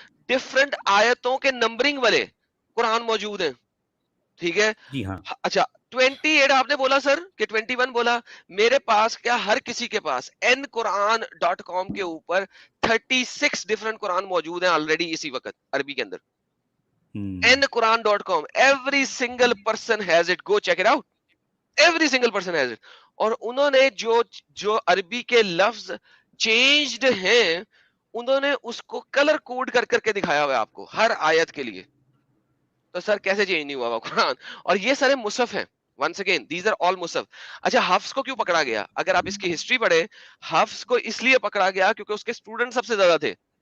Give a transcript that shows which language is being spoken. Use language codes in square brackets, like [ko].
[hi] Different आयतों के numbering वाले कुरान मौजूद हैं, ठीक है। जी हाँ, अच्छा 28 आपने बोला सर कि 21 बोला, मेरे पास क्या हर किसी के पास nquran.com के ऊपर 36 डिफरेंट कुरान मौजूद हैं ऑलरेडी इसी वक्त अरबी के अंदर। [en] nquran.com, every single person has it, go check it out, every single person has it। [hi] और उन्होंने जो अरबी के लफ्ज चेंज्ड हैं उन्होंने उसको कलर कोड कर करके दिखाया हुआ है आपको हर आयत के लिए। तो सर कैसे चेंज नहीं हुआ हुआ कुरान? और ये सारे मुसहफ हैं, [en] Once again these are all मुसहफ। [hi] अच्छा हफ्स को क्यों पकड़ा गया? अगर आप इसकी हिस्ट्री पढ़े, हफ्स को इसलिए पकड़ा गया क्योंकि उसके स्टूडेंट सबसे ज्यादा थे।